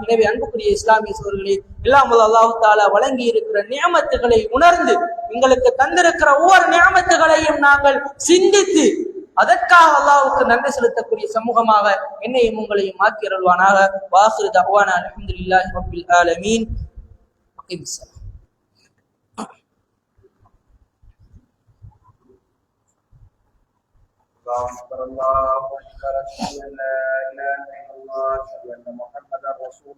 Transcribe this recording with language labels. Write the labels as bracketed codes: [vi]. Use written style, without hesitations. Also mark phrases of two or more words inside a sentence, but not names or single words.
[ta] எனவே அன்புக்குரிய இஸ்லாமிய சகோதரர்களே, எல்லாம் [ar] الله تعالى [ta] வழங்கி இருக்கிற நியமத்துகளை உணர்ந்து எங்களுக்கு தந்திருக்கிற ஒவ்வொரு நியமத்துகளையும் நாங்கள் சிந்தித்து அதற்காக அல்லாஹ்வுக்கு நன்றி செலுத்தக்கூடிய சமூகமாக என்னையும் உங்களையும் மாற்றி அருள்வானாக. [ar] وآخر دعوانا الحمد لله رب العالمين. அகிம்ஸலாம். الله أكبر الله أكبر أشهد أن لا إله إلا الله أشهد أن محمدا رسول الله.